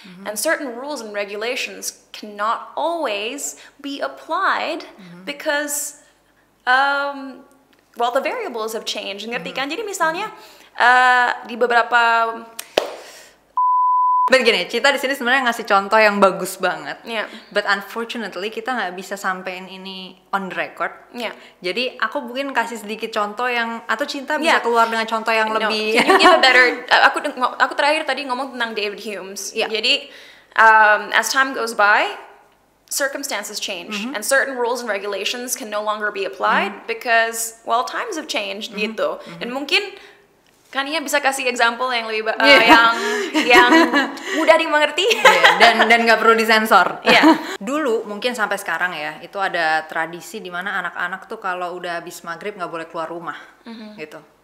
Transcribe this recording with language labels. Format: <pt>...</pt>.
<en>And certain rules and regulations cannot always be applied because, the variables have changed.</en> <id>Ngerti kan? Jadi misalnya di beberapa Begini, Cita di sini sebenarnya ngasih contoh yang bagus banget.</id> <en>Yeah. But unfortunately</en> <id>kita nggak bisa sampein ini</id> <en>on record. Yeah.</en> <id>Jadi aku mungkin kasih sedikit contoh yang, atau Cinta bisa keluar dengan contoh yang lebih.</id> <en>Can you give a better?</en> <id>Aku terakhir tadi ngomong tentang David Hume.</id> <en>Yeah. Jadi as time goes by, circumstances change and certain rules and regulations can no longer be applied because times have changed gitu.</en> <id>Dan mungkin kan ya bisa kasih example yang lebih yang mudah dimengerti dan nggak perlu disensor. Dulu mungkin sampai sekarang ya itu ada tradisi di mana anak-anak tuh kalau udah habis maghrib nggak boleh keluar rumah gitu.</id>